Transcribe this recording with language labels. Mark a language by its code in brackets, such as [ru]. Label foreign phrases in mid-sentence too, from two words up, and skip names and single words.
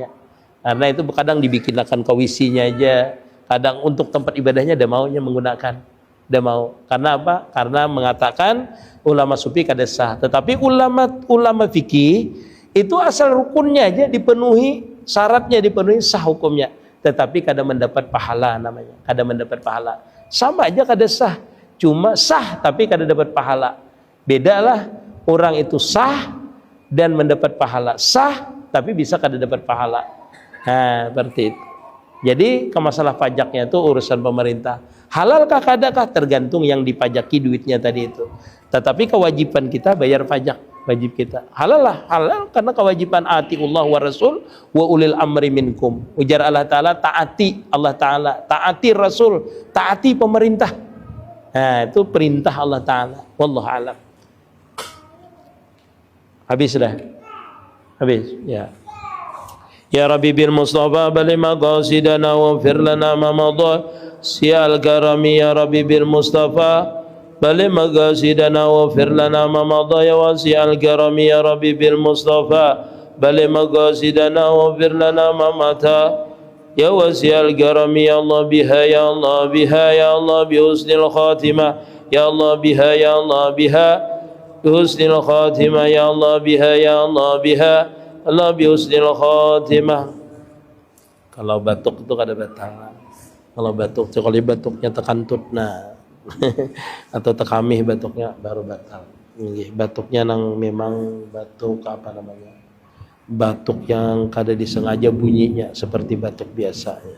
[bjn] Karena itu kadang dibikinkan kawisinya aja. Kadang untuk tempat ibadahnya ada maunya menggunakan. Ada mau. Karena apa? Karena mengatakan ulama sufi kada sah. Tetapi ulama fikih itu asal rukunnya aja dipenuhi, syaratnya dipenuhi, sah hukumnya. Tetapi kada mendapat pahala namanya. Kada mendapat pahala. Sama aja kada sah. Cuma sah tapi kada dapat pahala. Bedalah orang itu sah dan mendapat pahala. Sah tapi bisa kada dapat pahala. Nah, seperti itu. Jadi ke masalah pajaknya itu urusan pemerintah. Halalkah kadakah tergantung yang dipajaki duitnya tadi itu. Tetapi kewajiban kita bayar pajak, wajib kita. Halal lah, halal karena kewajiban [ar] أطيعوا الله والرسول وأولي الأمر منكم. [bjn] Ujar Allah Ta'ala, taati Allah Ta'ala, taati Rasul, taati pemerintah. Nah, itu perintah Allah Ta'ala. [ar] والله أعلم. [bjn] Habis dah. Habis, ya. [ar] يا ربّ بالمصطفى بلّغ مقاصدنا واغفر لنا ما مضى واسع الكرم يا ربّ بالمصطفى بلّغ مقاصدنا واغفر لنا ما مضى يا واسع الكرم يا ربّ بالمصطفى بلّغ مقاصدنا واغفر لنا ما مضى يا واسع الكرم يا الله بها يا الله بها يا الله بحسن الخاتمة يا الله بها يا الله بها بحسن الخاتمة يا الله بها يا الله بها الله بحسن الخاتمة. [bjn] Kalau batuk itu kada batal. Kalau batuk, kalau batuknya tekantut nah atau tekamih batuknya baru batal. Batuknya nang memang batuk apa namanya batuk yang kada disengaja bunyinya seperti batuk biasa.